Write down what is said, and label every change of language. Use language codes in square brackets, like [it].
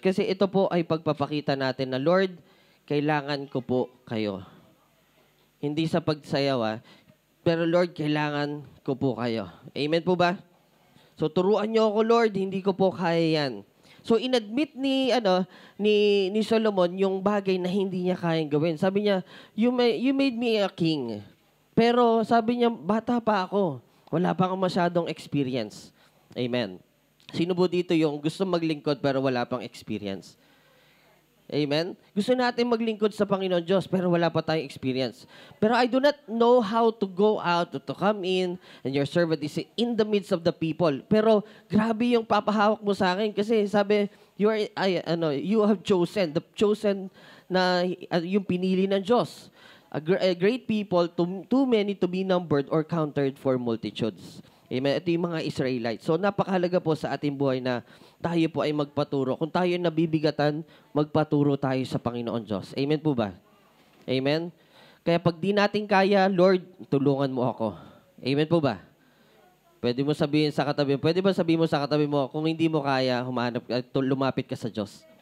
[tl] Kasi ito po ay pagpapakita natin na, "Lord, kailangan ko po kayo." Hindi sa pagsayaw, pero Lord, kailangan ko po kayo. Amen po ba? So turuan niyo ako, Lord, hindi ko po kaya yan. So inadmit ni Solomon yung bagay na hindi niya kayang gawin. Sabi niya, [en] you made me a king. [tl] Pero sabi niya, bata pa ako. Wala pa akong masyadong experience. Amen. Sino po dito yung gusto maglingkod pero wala pang experience? Amen? Gusto natin maglingkod sa Panginoon Diyos pero wala pa tayong experience. [en] Pero I do not know how to go out, to come in, and your servant is in the midst of the people. [tl] Pero grabe yung papahawak mo sa akin kasi sabi, [en] you have chosen, [tl] the chosen na yung pinili ng Diyos. [en] A great people, too many to be numbered or counted for multitudes. Amen. [tl] Ito yung mga Israelites. So napakahalaga po sa ating buhay na tayo po ay magpaturo. Kung tayo nabibigatan, magpaturo tayo sa Panginoon Diyos. Amen po ba? Amen? Kaya pag di natin kaya, Lord, tulungan mo ako. Amen po ba? Pwede mo sabihin sa katabi, pwede ba sabihin mo sa katabi mo, kung hindi mo kaya, lumapit ka sa Diyos.